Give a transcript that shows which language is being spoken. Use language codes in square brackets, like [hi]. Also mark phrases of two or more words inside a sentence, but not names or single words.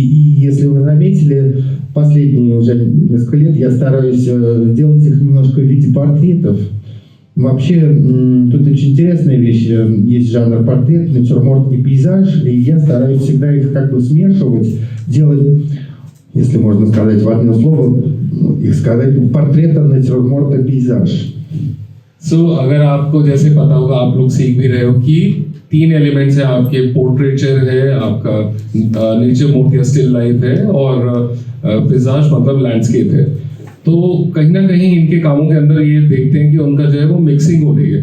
[ru] И если вы заметили, последние уже несколько лет я стараюсь делать их немножко в виде портретов. Вообще, тут очень интересная вещь. Есть жанр портрет, натюрморт и пейзаж. И я стараюсь всегда их как бы смешивать, делать, если можно сказать в одно слово, их сказать, портрета, натюрморта, пейзаж. [hi] So, अगर आपको जैसे पता होगा, आप लोग सीख भी रहे हो कि 3 एलिमेंट्स है आपके, पोर्ट्रेचर है आपका, नेचर मोड या [en] still life [hi] है, और पेजाज मतलब लैंडस्केप है। तो कहीं ना कहीं इनके कामों के अंदर ये देखते हैं कि उनका जो है वो मिक्सिंग हो रही है।